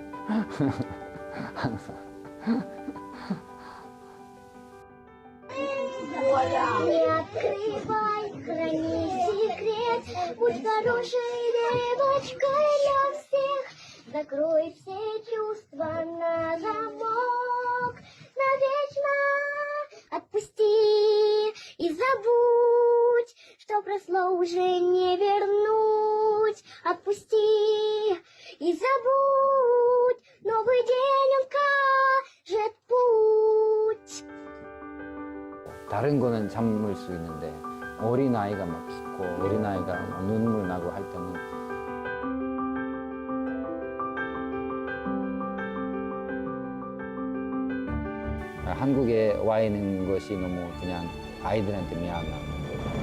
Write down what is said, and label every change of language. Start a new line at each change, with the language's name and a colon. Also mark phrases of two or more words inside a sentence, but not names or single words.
Korean: 항상.
Russian: Не открывай, храни секрет, будь хорошей девочкой для всех. Закрой все чувства на замок, навечно отпусти и забудь, что прошло уже не вернуть. Отпусти и забудь, новый день укажет путь.
Korean: 다른 거는 참을 수 있는데 어린아이가 막 죽고 어린아이가 막 눈물 나고 할 때는 한국에 와 있는 것이 너무 그냥 아이들한테 미안한 거예요.